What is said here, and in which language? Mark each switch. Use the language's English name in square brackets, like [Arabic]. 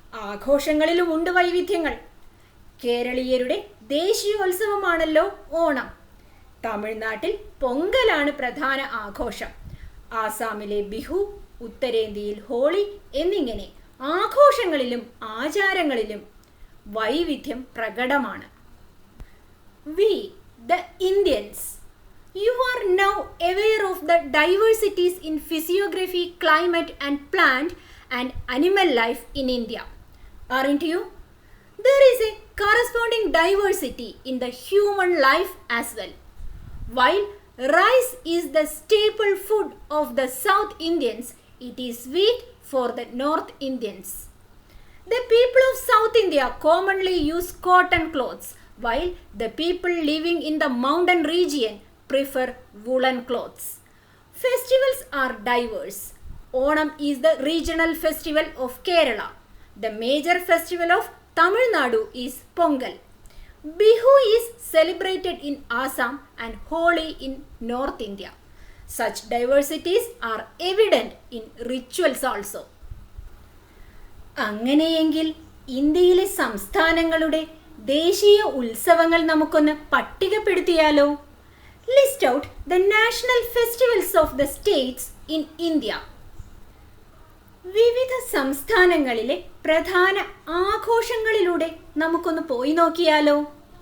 [Malayalam] ആഘോഷങ്ങളിലുമുണ്ട് വൈവിധ്യങ്ങൾ. കേരളീയരുടെ ദേശീയോത്സവമാണല്ലോ ഓണം. തമിഴ്നാട്ടിൽ പൊങ്കലാണ് പ്രധാന ആഘോഷം. ആസാമിലെ ബിഹു, ഉത്തരേന്ത്യയിൽ ഹോളി എന്നിങ്ങനെ ആഘോഷങ്ങളിലും ആചാരങ്ങളിലും വൈവിധ്യം പ്രകടമാണ്. [English] We, the Indians, you are now aware of the diversities in physiography, climate, and plant and animal life in India, aren't you? There is a corresponding diversity in the human life as well. While rice is the staple food of the South Indians, it is wheat for the North Indians. The people of South India commonly use cotton clothes, while the people living in the mountain region prefer woolen clothes. Festivals are diverse. Onam is the regional festival of Kerala. The major festival of Tamil Nadu is Pongal. Bihu is celebrated in Assam and Holi in North India. Such diversities are evident in rituals also. [Malayalam] അങ്ങനെയെങ്കിൽ ഇന്ത്യയിലെ സംസ്ഥാനങ്ങളുടെ ദേശീയ ഉത്സവങ്ങൾ നമുക്കൊന്ന് പട്ടികപ്പെടുത്തിയാലോ? [English] List out the national festivals of the states in India. [Malayalam] വിവിധ സംസ്ഥാനങ്ങളിലെ പ്രധാന ആഘോഷങ്ങളിലൂടെ നമുക്കൊന്ന് പോയി നോക്കിയാലോ?